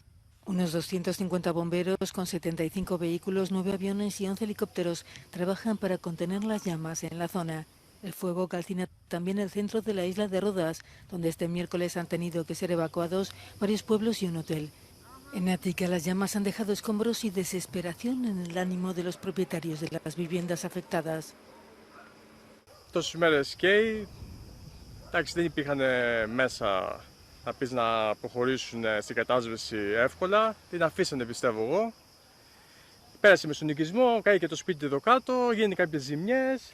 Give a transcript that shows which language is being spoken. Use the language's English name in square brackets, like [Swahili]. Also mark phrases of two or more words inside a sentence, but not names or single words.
[Spanish] Unos 250 bomberos con 75 vehículos, 9 aviones y 11 helicópteros trabajan para contener las llamas en la zona. El fuego calcina también el centro de la isla de Rodas, donde este miércoles han tenido que ser evacuados varios pueblos y un hotel. En Ática, las llamas han dejado escombros y desesperación en el ánimo de los propietarios de las viviendas afectadas. [Greek] Τόσες μέρες καίει, εντάξει δεν υπήρχαν μέσα να πεις να προχωρήσουν στην κατάσβεση εύκολα, την αφήσανε πιστεύω εγώ. Πέρασε με στον οικισμό, καεί και το σπίτι εδώ κάτω, γίνανε κάποιες ζημιές.